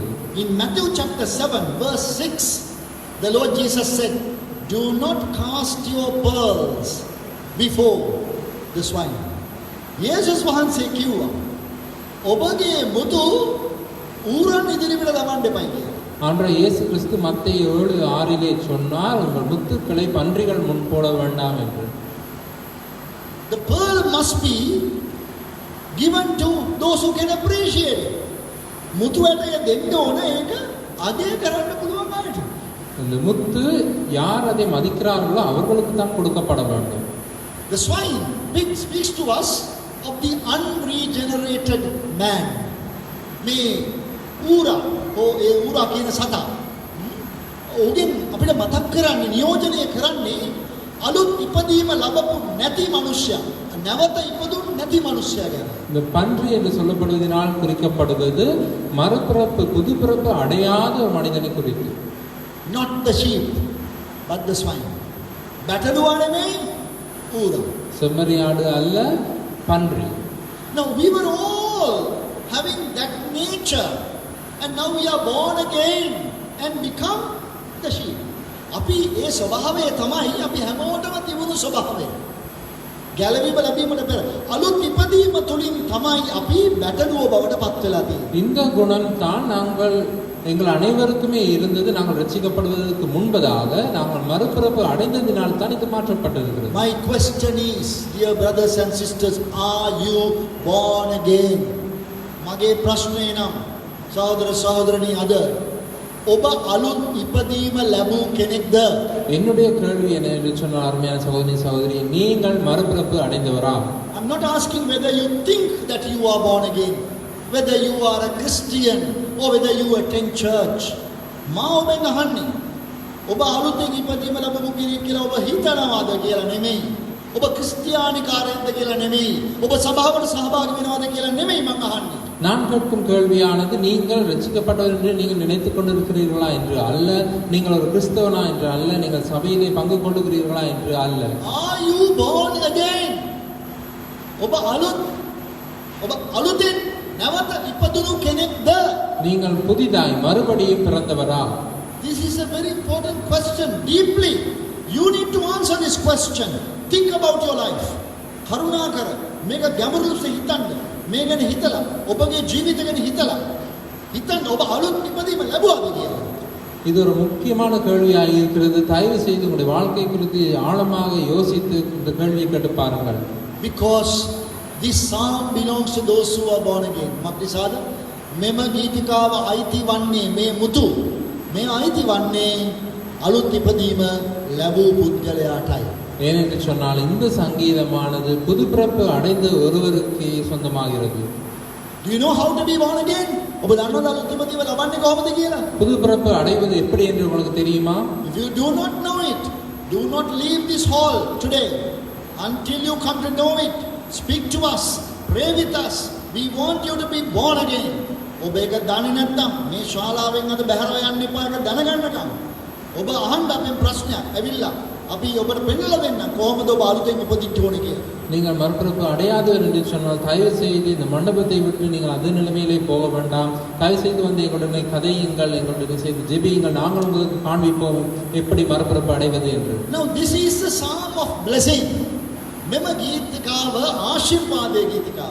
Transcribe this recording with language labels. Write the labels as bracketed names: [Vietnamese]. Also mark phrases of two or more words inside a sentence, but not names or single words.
[English] In Matthew chapter 7 verse 6, the Lord Jesus said, "Do not cast your pearls before the swine." [Sinhala] යේසුස් වහන්සේ කිව්වා ඔබගේ මුතු ඌරන් ඉදිරියට දමන්න එපයි කියලා. [Tamil] அன்றைய இயேசு கிறிஸ்து மத்தேயு 7:6 சொன்னார், உங்கள் முத்துக்களை பன்றிகள் முன் போட வேண்டாம் என்று. [English] The pearl must be given to those who can appreciate it. [Sinhala] මුතු ඇටය දෙන්න ඕන ඒක අදේ කරන්න පුළුවන් අයට. [Tamil] இந்த முத்து யார் அதை மதிக்கிறார்களோ அவர்களுக்கு தான் கொடுக்கப்பட வேண்டும். [English] The swine speaks to us of the unregenerated man. [Sinhala] මේ ඌරා ඒ ඌරා කියන සතා ඔහුගෙන් අපිට මතක් කරන්නේ නියෝජනය කරන්නේ අලුත් ඉපදීම ලැබපු නැති මනුෂ්‍යයා, නැවත ඉපදුණු නැති මනුෂ්‍යයා ගැන. [Tamil] இந்த பன்றி என்று சொல்லப்படுவதனால் குறிக்கப்படுவது மறுபிறப்பு புதுப்பிறப்பு அடையாத ஒரு மனிதனை குறித்து. [English] Not the sheep but the swine. [Sinhala] බැටළුවා නෙමෙයි ඌරා. [Tamil] செம்மறியாடு அல்ல, பன்றி. [English] Now we were all having that nature and now we are born again and become the sheep. [Sinhala] අපි ඒ ස්වභාවය තමයි අපි හැමෝටම තිබුණු ස්වභාවය. ගැලවීම ලැබීමට පෙර අලුත් ඉපදීම තුලින් තමයි අපි බැටළුව බවට පත් වෙලා තියෙන්නේ. [Tamil] இந்த குணம் தான் எங்கள் அனைவருக்குமே இருந்தது. நாங்கள் ரட்சிக்கப்படுவதற்கு முன்பதாக நாங்கள் மறுபிறப்பு அடைந்ததினால் தான் இது மாற்றப்பட்டிருக்கிறது. [English] My question is, dear brothers and sisters, are you born again? [Sinhala] මගේ ප්‍රශ්නය නම් සහෝදර සහෝදරනි අද ඔබ අලුත් ඉපදීම ලැබූ කෙනෙක්ද? [Tamil] என்னுடைய கேள்வி என்ன என்று சொன்ன அருமையான சகோதரி சகோதரி, நீங்கள் மறுபிறப்பு அடைந்தவரா? [English] I'm not asking whether you think that you are born again, whether you are a Christian or whether you attend church. [Sinhala] මා ඔබෙන් අහන්නේ ඔබ අලුතෙන් ඉපදීම ලැබපු කෙනෙක් කියලා ඔබ හිතනවාද කියලා නෙමෙයි. ඔබ ක්‍රිස්තියානිකාරයෙක්ද කියලා නෙමෙයි. ඔබ සභාවට සහභාගී වෙනවද කියලා නෙමෙයි මම අහන්නේ. [Tamil] நான் கேட்கும் கேள்வியானது நீங்கள் ரட்சிக்கப்பட்டவர் என்று நீங்கள் நினைத்துக் கொண்டிருக்கிறீர்களா என்று அல்ல, நீங்கள் ஒரு கிறிஸ்தவனா என்று அல்ல, நீங்கள் சபையிலே பங்கு கொள்ளுகிறீர்களா என்று அல்ல. [English] Are you born again? [Sinhala] ඔබ අලුතෙන් නැවත ඉපදුණු කෙනෙක්ද? [Tamil] நீங்கள் புதிதாய் மறுபடியும் பிறந்தவரா? [English] This is a very important question. Deeply you need to answer this question. Think about your life. [Sinhala] කරුණාකර මේක ගැඹුරු ලෙස හිතන්න. මේ ගැන හිතලා ඔබගේ ජීවිතය ගැන හිතලා හිතන්න ඔබ අලුත් ඉපදීම ලැබුවාද කියලා. [Tamil] இது ஒரு முக்கியமான கேள்வியாக இருக்கிறது. தயவு செய்து உங்களுடைய வாழ்க்கை குறித்து ஆழமாக யோசித்து இந்த கேள்வியை கேட்டு பாருங்கள். [English] Because this psalm belongs to those who are born again. [Sinhala] මක්නිසාද මෙම ගීතිකාව අයිති වන්නේ මේ මුතු මේ අයිති වන්නේ අලුත් ඉපදීම ලැබූ පුද්ගලයාටයි. [Tamil] ஏனென்று சொன்னால் இந்த சங்கீதமானது புதுப்பிறப்பு அடைந்த ஒருவருக்கு சொந்தமாகிறது. [English] Do you know how to be born again? [Sinhala] ඔබ දන්නවද අලුතිමදීව ලබන්නේ කොහොමද කියලා? [Tamil] புது பிறப்பு அடைவது எப்படி என்று உங்களுக்கு தெரியுமா? [English] If you do not know it, do not leave this hall today until you come to know it. Speak to us, pray with us. We want you to be born again. [Sinhala] ඔබ ඒක දන්නේ නැත්නම් මේ ශාලාවෙන් අද බැහැරව යන්න එපා ඒක දැනගන්නකම්. ඔබ අහන්න අපෙන් ප්‍රශ්නයක් ඇවිල්ලා අපි ඔබට පෙන්නලා දෙන්න කොහොමද ඔබ අලුතෙන් උපදින්න ඕනේ කියලා. [Tamil] நீங்கள் மறுபிறப்பு அடையாதவர் என்று சொன்னால் தயவு செய்து இந்த மண்டபத்தை விட்டு நீங்கள் அதே நிலைமையிலே போக வேண்டாம். தயவு செய்து வந்து எங்களுடனே கதையுங்கள், எங்களுடன் சேர்ந்து ஜெபியுங்கள், நாங்கள் உங்களுக்கு காண்பிப்போம் எப்படி மறுபிறப்பு அடைவது என்று. [English] Now this is the psalm of blessing. [Sinhala] මෙම ගීතිකාව ආශිර්වාදයේ ගීතිකාව.